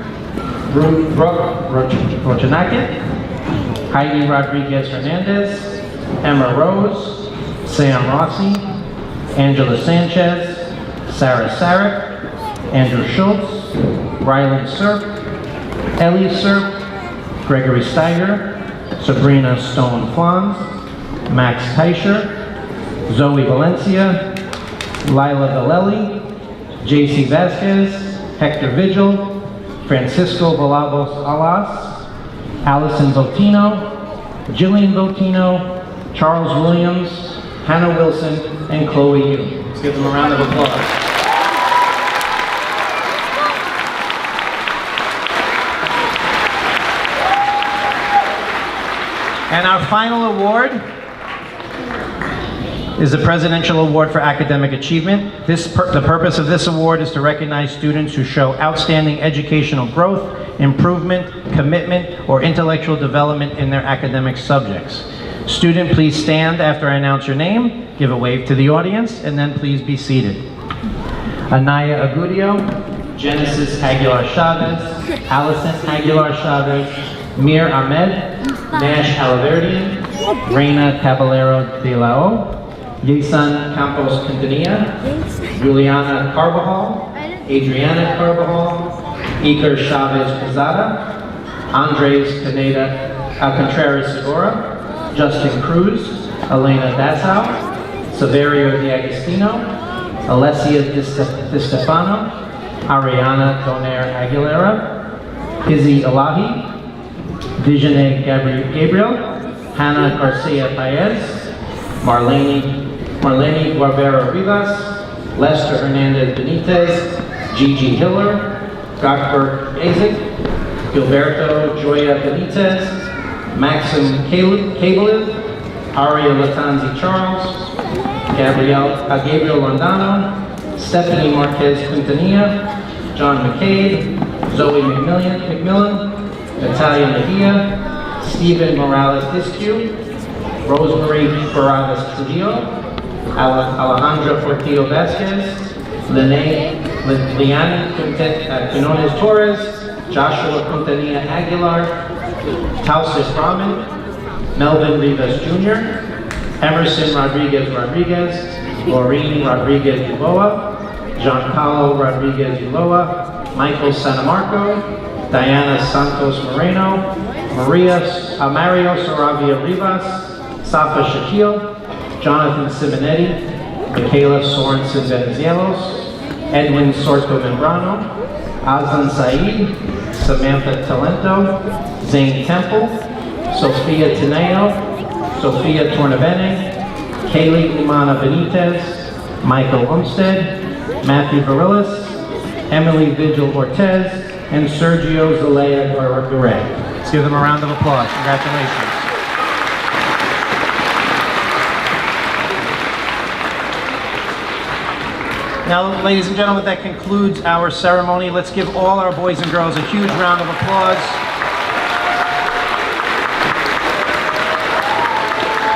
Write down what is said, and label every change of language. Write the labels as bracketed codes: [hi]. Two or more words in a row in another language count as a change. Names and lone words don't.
[en] Brooke Rochanakit, Heidi Rodriguez Hernandez, Emma Rose, Sam Rossi, Angela Sanchez, Sarah Sarek, Andrew Schultz, Ryland Serp, Ellie Serp, Gregory Steiger, Sabrina Stone Flans, Max Teicher, Zoe Valencia, Lila Valelli, JC Vasquez, Hector Vigil, Francisco Villalobos Alas, Allison Votino, Jillian Votino, Charles Williams, Hannah Wilson, and Chloe Yu. Let's give them a round of applause. And our final award is the Presidential Award for Academic Achievement. The purpose of this award is to recognize students who show outstanding educational growth, improvement, commitment, or intellectual development in their academic subjects. Student, please stand after I announce your name, give a wave to the audience, and then please be seated. Anaya Agudio, Genesis Aguilar Chavez, Allison Aguilar Chavez, Mir Ahmed, Nash Alaverdian, Reina Caballero de la O, Yesan Campos Quintanilla, Juliana Carbajal, Adriana Carbajal, Iker Chavez Pizada, Andres Contreras Segura, Justin Cruz, Elena Dassau, Severio De Agostino, Alessia Di Stefano, Ariana Donaire Aguilera, Izzy Elahi, Visionay Gabriel, Hannah Garcia Paez, Marlene Guevara Rivas, Lester Hernandez Benitez, Gigi Hiller, Gottberg Azik, Gilberto Joya Benitez, Maxim Kabelev, Aria Latanzi Charles, Gabriel Londano, Stephanie Marquez Quintanilla, John McCabe, Zoe McMillan, Natalia Mejia, Stephen Morales Discu, Rosemary Barradas Trujillo, Alejandra Portillo Vasquez, Liana Quinones Torres, Joshua Quintanilla Aguilar, Tausif Rahman, Melvin Rivas Jr., Emerson Rodriguez, Laureen Rodriguez Ulloa, Giancarlo Rodriguez Ulloa, Michael Sanamarco, Diana Santos Moreno, Mario Saravia Rivas, Safa Shaquille, Jonathan Simonetti, Michaela Sorensen Venizelos, Edwin Sorto Membrano, Azlan Saeed, Samantha Talento, Zane Temple, Sophia Tineo, Sophia Tornavene, Kaylee Umana Benitez, Michael Umstead, Matthew Barillas, Emily Vigil Ortez, and Sergio Zelaya Garay. Let's give them a round of applause. Congratulations. Now, ladies and gentlemen, that concludes our ceremony. Let's give all our boys and girls a huge round of applause.